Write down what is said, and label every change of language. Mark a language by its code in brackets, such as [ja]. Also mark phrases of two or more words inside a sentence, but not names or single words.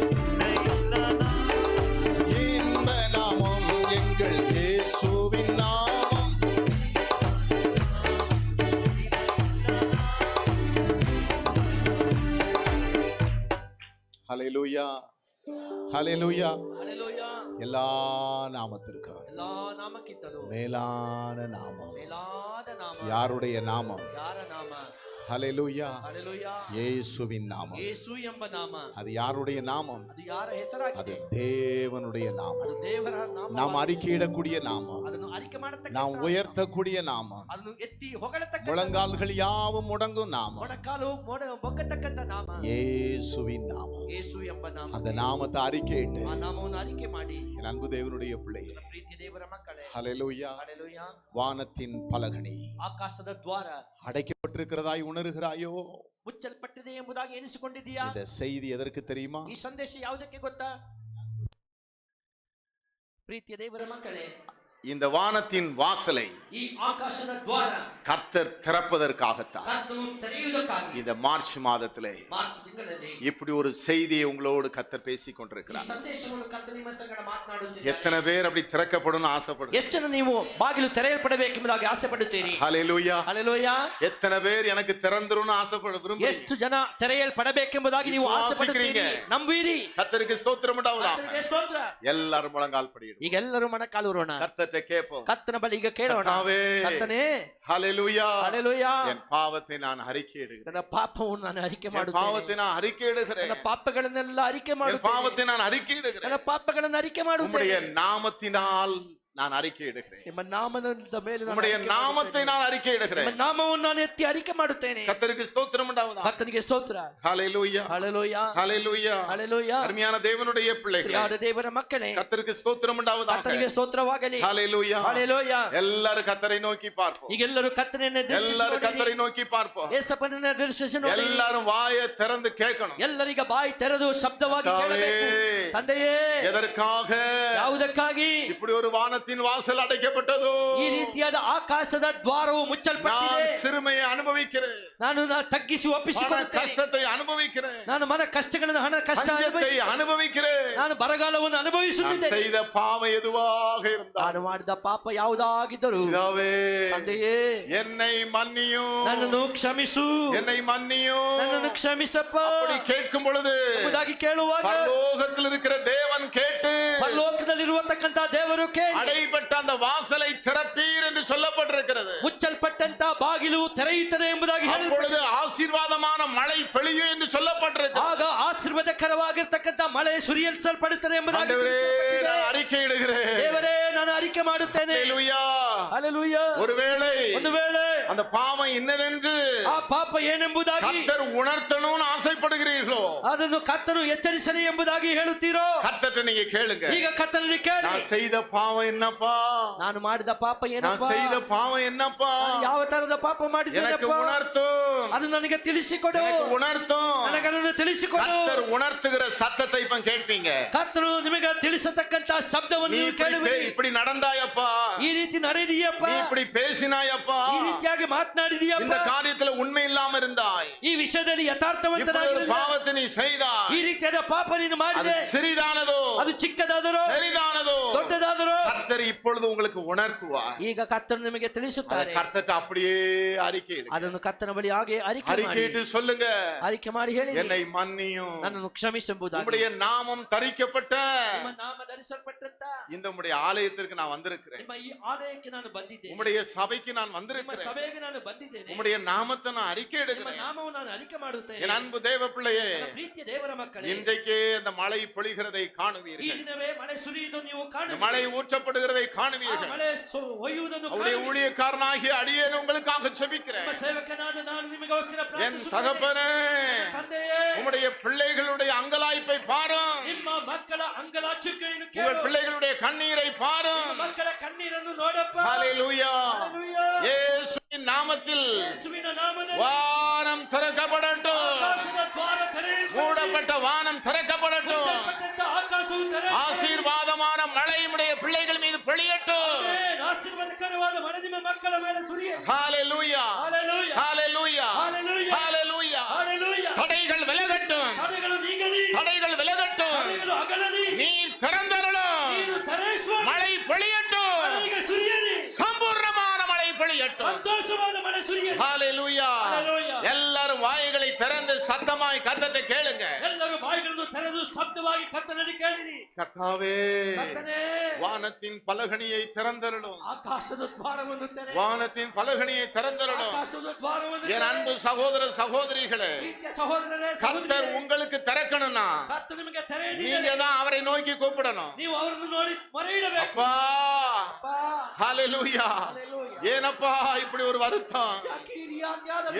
[ta] இன்ப நாமம் எங்கள் இயேசுவின் நாமம். ஹல்லேலூயா. ஹல்லேலூயா. ஹல்லேலூயா. எல்லா நாமத்திற்கும் [kn] எல்லா ನಾಮಕ್ಕಿಂತಲೂ [ta] மேலான நாமம் [kn] ಮೇಲಾದ ನಾಮ [ta] யாருடைய நாமம்? [kn] ಯಾರ ನಾಮ? [ta] ஹல்லேலூயா. Hallelujah. இயேசுவின் நாமம். [kn] ಯೇಸು ಎಂಬ ನಾಮ [ta] அது யாருடைய நாமம்? [kn] ಅದು ಯಾರ [ta] அது [kn] ಹೆಸರಾಗಿದೆ? [ta] தேவனுடைய நாமம். [kn] ಅದು ದೇವರ ನಾಮ. [ta] நாம் அறிக்கையிடக்கூடிய நாமம். [kn] ಅದನ್ನು ಅರಿಕೆ ಮಾಡತಕ್ಕ [ta] நாம் உயர்த்தக்கூடிய நாமம். [kn] ಅದನ್ನು ಎತ್ತಿ ಹೊಗಳತಕ್ಕ [ta] முழங்கால்கள் யாவும் முடங்கும் நாமம். [kn] ಮೊಣಕಾಲು ಮೊಗ್ಗತಕ್ಕಂತ ನಾಮ [ta] இயேசுவின் நாமம். [kn] ಯೇಸು ಎಂಬ ನಾಮ. [ta] அந்த நாமத்தை அறிக்கையிட்டு [kn] ಆ ನಾಮವನ್ನು ಅರಿಕೆ ಮಾಡಿ [ta] என் அன்பு தேவனுடைய பிள்ளையே, [kn] ಪ್ರೀತಿ ದೇವರ ಮಕ್ಕಳೇ, [ta] ஹல்லேலூயா, [kn] ಹಲ್ಲೆಲೂಯಾ, [ta] வானத்தின் பலகணி [kn] ಆಕಾಶದ ದ್ವಾರ [ta] அடைக்கப்பட்டிருக்கிறதாய் உணர்கிறாயோ? [kn] ಮುಚ್ಚಲ್ಪಟ್ಟಿದೆ ಎಂಬುದಾಗಿ ಎಣಿಸಿಕೊಂಡಿದ್ದೀಯಾ? [ta] இந்த செய்தி எதற்கு தெரியுமா? [kn] ಈ ಸಂದೇಶ ಯಾವುದಕ್ಕೆ ಗೊತ್ತಾ? ಪ್ರೀತಿಯ ದೇವರ ಮಕ್ಕಳೇ, [ta] இந்த வானத்தின் வாசலை [kn] ಈ ಆಕಾಶದ ದ್ವಾರ [ta] கர்த்தர் திறப்பதற்காகத்தான் [kn] ಕರ್ತನು ತೆರೆಯುವುದಕ್ಕಾಗಿ [ta] இந்த மார்ச் மாதத்திலே [kn] ಮಾರ್ಚ್ ತಿಂಗಳಲ್ಲಿ [ta] இப்படி ஒரு செய்தியை உங்களோடு கர்த்தர் பேசிக் [kn] ಈ [ta] கொண்டிருக்கிறார். [kn] ಸಂದೇಶವನ್ನು ಕರ್ತನ ನಿಮ್ಮ ಸಂಗಡ ಮಾತನಾಡುತ್ತಿದ್ದಾರೆ. [ta] எத்தனை பேர் அப்படி திறக்கப்படும் ஆசைப்படுறாங்க? [kn] ಎಷ್ಟು ಜನ ನೀವು ಬಾಗಿಲು ತೆರೆಯಲ್ಪಡಬೇಕೆಂಬುದಾಗಿ ಆಸೆ ಪಡುತ್ತೀರಿ? [ta] ஹல்லேலூயா. [kn] ಹಲ್ಲೆಲೂಯಾ. [ta] எத்தனை பேர் எனக்கு திறந்துருன்னு ஆசைப்படுறீங்க? [kn] ಎಷ್ಟು ಜನ ತೆರೆಯಲ್ಪಡಬೇಕೆಂಬುದಾಗಿ ನೀವು ಆಸೆ ಪಡುತ್ತೀರಿ? ನಂಬುವಿರಿ? [ta] கர்த்தருக்கு ஸ்தோத்திரம் உண்டாவதாக. [kn] ಕರ್ತನಿಗೆ ಸ್ತೋತ್ರ. [ta] எல்லாரும் முழங்கால் படியிடும். [kn] ಈಗ ಎಲ್ಲರೂ ಮೊಣಕಾಲೂರೋಣ. [ta] கர்த்தர்ட்ட கேட்போம். [kn] ಕರ್ತನ ಬಳಿ ಈಗ ಕೇಳೋಣ. ಕರ್ತನೇ, [ta] ஹல்லேலூயா, [kn] ಹಲ್ಲೆಲೂಯಾ, [ta] என் பாவத்தை நான் அறிக்கையிடுகிறேன். [kn] ನನ್ನ ಪಾಪವನ್ನು ನಾನು ಅರಿಕೆ [ta] என் [kn] ಮಾಡುತ್ತೇನೆ. [ta] பாவத்தை நான் அறிக்கையிடுகிறேன். [kn] ನನ್ನ ಪಾಪಗಳನ್ನೆಲ್ಲ ಅರಿಕೆ [ta] என் [kn] ಮಾಡುತ್ತೇನೆ. [ta] பாவத்தை நான் அறிக்கையிடுகிறேன். [kn] ನನ್ನ ಪಾಪಗಳನ್ನು ಅರಿಕೆ [ta] உம்முடைய [kn] ಮಾಡುತ್ತೇನೆ. [ta] நாமத்தினால் நான் அறிக்கையிடுகிறேன். [kn] ನಿಮ್ಮ ನಾಮದ ಮೇಲೆ ನಾನು [ta] உம்முடைய [kn] ಅರಿಕೆ [ta] நாமத்தை [kn] ಮಾಡುತ್ತೇನೆ. [ta] நான் அறிக்கையிடுகிறேன். [kn] ನಿಮ್ಮ ನಾಮವನ್ನು ನಾನು ಎತ್ತಿ ಅರಿಕೆ ಮಾಡುತ್ತೇನೆ. [ta] கர்த்தருக்கு ஸ்தோத்திரம் உண்டாவதாக. [kn] ಕರ್ತನಿಗೆ ಸ್ತೋತ್ರ. [ta] ஹல்லேலூயா, [kn] ಹಲ್ಲೆಲೂಯಾ, [ta] ஹல்லேலூயா, [kn] ಹಲ್ಲೆಲೂಯಾ. [ta] அருமையான தேவனுடைய பிள்ளைகளே, [kn] ಪ್ರಿಯವಾದ ದೇವರ ಮಕ್ಕಳೇ, [ta] கர்த்தருக்கு ஸ்தோத்திரம் உண்டாவதாக. [kn] ಕರ್ತನಿಗೆ ಸ್ತೋತ್ರವಾಗಲಿ. [ta] ஹல்லேலூயா, [kn] ಹಲ್ಲೆಲೂಯಾ. [ta] எல்லாரும் கர்த்தரை நோக்கி பார்ப்போம். [kn] ಈಗೆಲ್ಲರೂ ಕರ್ತನನ್ನು [ta] எல்லாரும் கர்த்தரை நோக்கி பார்ப்போம். [kn] ಯೇಸಪ್ಪನನ್ನು ದರ್ಶಿಸಿ ನೋಡಿ. [ta] எல்லாரும் வாயை திறந்து கேட்கணும். [kn] ಎಲ್ಲರಿಗ ಬಾಯಿ ತೆರೆದು ಶಬ್ದವಾಗಿ ಕೇಳಬೇಕು. ತಂದೆಯೇ, [ta] எதற்காக [kn] ಯಾವುದಕ್ಕಾಗಿ [ta] இப்படி ஒரு வானத்தின் வாசல் அடைக்கப்பட்டதோ? [kn] ಈ ರೀತಿಯಾದ ಆಕಾಶದ ದ್ವಾರವು ಮುಚ್ಚಲ್ಪಟ್ಟಿದೆ? [ta] நான் சிறுமையை அனுபவிக்கிறேன். [kn] ನಾನು ತಗ್ಗಿಸಿ [ta] மன [kn] ಒಪ್ಪಿಸಿಕೊಳ್ಳುತ್ತೇನೆ. [ta] கஷ்டத்தை அனுபவிக்கிறேன். [kn] ನಾನು ಮನ ಕಷ್ಟಗಳನ್ನು, ಹಣ ಕಷ್ಟ [ta] பஞ்சத்தை அனுபவிக்கிறேன். [kn] ನಾನು ಬರಗಾಲವನ್ನು [ta] நான் [kn] ಅನುಭವಿಸುತ್ತಿದ್ದೇನೆ. [ta] செய்த பாவம் எதுவாக இருந்தால் [kn] ನಾನು ಮಾಡಿದ ಪಾಪ ಯಾವುದಾಗಿದ್ದರೂ [ta] பிதாவே, [kn] ತಂದೆಯೇ, [ta] என்னை மன்னியும், [kn] ನನ್ನನ್ನು ಕ್ಷಮಿಸು, [ta] என்னை மன்னியும். [kn] ನನ್ನನ್ನು ಕ್ಷಮಿಸಪ್ಪ [ta] அப்படி கேட்கும் பொழுது [kn] ಎಂಬುದಾಗಿ ಕೇಳುವಾಗ [ta] பரலோகத்தில் இருக்கிற தேவன் கேட்டு [kn] ಪರಲೋಕದಲ್ಲಿರುವಂತಕ್ಕಂತ ದೇವರು ಕೇಳಿ [ta] அடைபட்ட அந்த வாசலை திறப்பீர் என்று சொல்லப்பட்டிருக்கிறது. [kn] ಮುಚ್ಚಲ್ಪಟ್ಟಂತ ಬಾಗಿಲು ತೆರೆಯುತ್ತದೆ ಎಂಬುದಾಗಿ [ta] அப்பொழுது ஆசீர்வாதமான மழை பொழியும் என்று சொல்லப்பட்டிருக்கிறது. [kn] ಆಗ ಆಶೀರ್ವಾದಕರವಾಗಿರ್ತಕ್ಕಂತ ಮಳೆ ಸುರಿಯಲ್ಪಡುತ್ತದೆ ಎಂಬುದಾಗಿ [ta] ஆண்டவரே, நான் அறிக்கையிடுகிறேன். [kn] ದೇವರೇ, ನಾನು ಅರಿಕೆ ಮಾಡುತ್ತೇನೆ. [ta] ஹல்லேலூயா. [kn] ಹಲ್ಲೆಲೂಯಾ. [ta] ஒருவேளை [kn] ಒಂದು ವೇಳೆ [ta] அந்த பாவம் இன்னதென்று [kn] ಆ ಪಾಪ ಏನೆಂಬುದಾಗಿ [ta] கர்த்தர் உணர்த்தணும்னு ஆசைப்படுகிறீர்களோ, [kn] ಅದನ್ನು ಕರ್ತನು ಎಚ್ಚರಿಸಲಿ ಎಂಬುದಾಗಿ ಹೇಳುತ್ತೀರೋ, [ta] கர்த்தர்ட்ட நீங்க கேளுங்க. [kn] ಈಗ ಕರ್ತನಲ್ಲಿ ಕೇಳಿ, [ta] நான் செய்த பாவம் என்னப்பா? [kn] ನಾನು ಮಾಡಿದ ಪಾಪ [ta] நான் [kn] ಏನಪ್ಪಾ? [ta] செய்த பாவம் என்னப்பா? [kn] ನಾನು ಯಾವ ತರದ ಪಾಪ [ta] எனக்கு [kn] ಮಾಡಿದ್ದೇನಪ್ಪ? [ta] உணர்த்தும், [kn] ಅದು ನನಗೆ ತಿಳಿಸಿಕೊಡು, [ta] எனக்கு உணர்த்தும். [kn] ನನಗನ್ನು ತಿಳಿಸಿಕೊಡು. [ta] கர்த்தர் உணர்த்துகிற சத்தத்தை இப்ப கேட்பீங்க. [kn] ಕರ್ತನು ನಿಮಗೆ ತಿಳಿಸತಕ್ಕಂತ ಶಬ್ದವನ್ನು [ta] நீ [kn] ನೀವು ಕೇಳುವಿರಿ. [ta] இப்படி நடந்தாயப்பா, [kn] ಈ ರೀತಿ ನಡೆದಿಯಪ್ಪ, [ta] நீ இப்படி பேசினாயப்பா, [kn] ಈ ರೀತಿಯಾಗಿ ಮಾತನಾಡಿದೀಯಪ್ಪ, [ta] இந்த காரியத்துல உண்மை இல்லாம இருந்தாய், [kn] ಈ ವಿಷಯದಲ್ಲಿ [ta] இப்படி ஒரு [kn] ಯಥಾರ್ಥವಂತನಾಗಿರಲಿಲ್ಲ, [ta] பாவத்தை நீ செய்தாய், [kn] ಈ ರೀತಿಯಾದ ಪಾಪ ನೀನು [ta] அது [kn] ಮಾಡಿದೆ, [ta] சிறிதானதோ [kn] ಅದು ಚಿಕ್ಕದಾದರೂ [ta] பெரிதானதோ [kn] ದೊಡ್ಡದಾದರೂ [ta] கர்த்தர் இப்பொழுது உங்களுக்கு உணர்த்துவார். [kn] ಈಗ ಕರ್ತನು ನಿಮಗೆ ತಿಳಿಸುತ್ತಾರೆ. [ta] கர்த்தர்ட்ட அப்படியே அறிக்கையிடு. [kn] ಅದನ್ನು ಕರ್ತನ ಬಳಿ ಹಾಗೆ ಅರಿಕೆ ಮಾಡಿ, [ta] அறிக்கையிட்டு சொல்லுங்க, [kn] ಅರಿಕೆ ಮಾಡಿ ಹೇಳಿ, [ta] என்னை மன்னியும், [kn] ನನ್ನನ್ನು ಕ್ಷಮಿಸಬಹುದಾಗಿ, [ta] உம்முடைய நாமம் தரிக்கப்பட்ட [kn] ನಿಮ್ಮ ನಾಮ ಧರಿಸಲ್ಪಟ್ಟಂತ [ta] இந்த உம்முடைய ஆலயத்திற்கு நான் வந்திருக்கிறேன். [kn] ನಿಮ್ಮ ಈ ಆಲಯಕ್ಕೆ ನಾನು ಬಂದಿದ್ದೇನೆ, [ta] உம்முடைய சபைக்கு நான் [kn] ನಿಮ್ಮ [ta] வந்திருக்கிறேன். [kn] ಸಭೆಗೆ ನಾನು ಬಂದಿದ್ದೇನೆ, [ta] உம்முடைய நாமத்தை நான் [kn] ನಿಮ್ಮ [ta] அறிக்கையிடுகிறேன். [kn] ನಾಮವನ್ನು ನಾನು ಅರಿಕೆ ಮಾಡುತ್ತೇನೆ. [ta] என் அன்பு தேவ பிள்ளையே, [kn] ನನ್ನ ಪ್ರೀತಿಯ ದೇವರ ಮಕ್ಕಳೇ, [ta] இன்றைக்கே அந்த மழை பொழிகிறதை [kn] ಈ [ta] காணுவீர்கள். [kn] ದಿನವೇ ಮಳೆ ಸುರಿಯುವುದು ನೀವು [ta] இந்த [kn] ಕಾಣುವಿರಿ, [ta] மழை ஊற்றப்படுகிறதை [kn] ಆ [ta] காணுவீர்கள். [kn] ಮಳೆ ಒಯ್ಯುವುದನ್ನು [ta] அவருடைய [kn] ಕಾಣುವಿರಿ. [ta] ஊழியக்காரனாகிய அடியேன் உங்களுக்காக ஜெபிக்கிறேன். [kn] ನಿಮ್ಮ ಸೇವಕನಾದ ನಾನು ನಿಮಗೋಸ್ಕರ [ta] என் [kn] ಪ್ರಾರ್ಥಿಸುತ್ತೇನೆ. [ta] தகப்பனே, [kn] ತಂದೆಯೇ, [ta] உம்முடைய பிள்ளைகளுடைய அங்கலாய்ப்பை பாரும், [kn] ನಿಮ್ಮ ಮಕ್ಕಳ ಅಂಗಲಾಚುಕೆಯನ್ನು [ta] உங்கள் [kn] ಕೇಳು, [ta] பிள்ளைகளுடைய கண்ணீரை பாரும். [kn] ನಿಮ್ಮ ಮಕ್ಕಳ ಕಣ್ಣೀರನ್ನು ನೋಡಪ್ಪ. [ta] ஹல்லேலூயா. [kn] ಹಲ್ಲೆಲೂಯಾ. [ta] இயேசுவின் நாமத்தில் [kn] ಯೇಸುವಿನ ನಾಮದಲ್ಲಿ [ta] வானம் திறக்கப்படட்டும், [kn] ಆಕಾಶದ ದ್ವಾರ ತೆರೆಯಲ್ಪಡಲಿ, [ta] மூடப்பட்ட வானம் திறக்கப்படட்டும், [kn] ಮುಚ್ಚಲ್ಪಟ್ಟಂತ ಆಕಾಶವು ತೆರೆಯಲ್ಪಡಲಿ. [ta] ஆசீர்வாதமான மழை உம்முடைய பிள்ளைகள் மீது பொழியட்டும். [kn] ಆಶೀರ್ವಾದಕರವಾದ ಮಳೆ ನಿಮ್ಮ ಮಕ್ಕಳ ಮೇಲೆ ಸುರಿಯಲಿ. [ta] ஹல்லேலூயா. [kn] ಹಲ್ಲೆಲೂಯಾ. [ta] ஹல்லேலூயா. ஹல்லேலூயா. ஹல்லேலூயா. [kn] ಹಲ್ಲೆಲೂಯಾ. [ta] தடைகள் விலகட்டும், [kn] ತಡೆಗಳು ನೀಗಲಿ, [ta] தடைகள் விலகட்டும், [kn] ತಡೆಗಳು ಅಗಲಲಿ, [ta] நீர் திறந்தருளும், [kn] ನೀರು ತೆರೆಸುವ [ta] மழை பொழியட்டும், [kn] ಮಳೆಗೆ ಸುರಿಯಲಿ, [ta] சம்பூர்ணமான மழை பொழியட்டும். [kn] ಸಂತೋಷವಾದ ಮಳೆ ಸುರಿಯಲಿ. [ta] ஹல்லேலூயா. ஹல்லேலூயா. எல்லாரும் வாய்களை திறந்து சத்தமாய் கர்த்தர்ட்ட கேளுங்க. [kn] ಎಲ್ಲರೂ ಬಾಯಿಗಳನ್ನು ತೆರೆದು ಶಬ್ದವಾಗಿ ಎಂಬುದಾಗಿ ಕರ್ತನಲ್ಲಿ ಕೇಳಿರಿ. [ta] கர்த்தாவே [kn] ಕರ್ತನೇ, [ta] வானத்தின் பலகணியை திறந்தருளும். [kn] ಆಕಾಶದ ದ್ವಾರವನ್ನು ತೆರೆ. [ta] வானத்தின் பலகணியை திறந்தருளும். [kn] ಆಕಾಶದ ದ್ವಾರವನ್ನು [ta] என் அன்பு சகோதர சகோதரிகளே, [kn] ಪ್ರೀತಿಯ ಸಹೋದರರೇ, [ta] கர்த்தர் உங்களுக்கு திறக்கணும்னா [kn] ಕರ್ತನು ನಿಮಗೆ ತೆರೆಯದಿದ್ದರೆ [ta] நீங்க தான் அவரை நோக்கி கூப்பிடணும். [kn] ನೀವು ಅವರನ್ನು ನೋಡಿ ಮೊರೆ ಇಡಬೇಕು. [ta] அப்பா, [kn] ಅಪ್ಪಾ, [ta] ஹalleluya. [kn] ಹಲ್ಲೆಲೂಯಾ. [ta] ஏனப்பா இப்படி ஒரு வருத்தம்? [kn] ಯಾಕೆ ಈ ರೀತಿಯಾದ ವ್ಯಥೆ?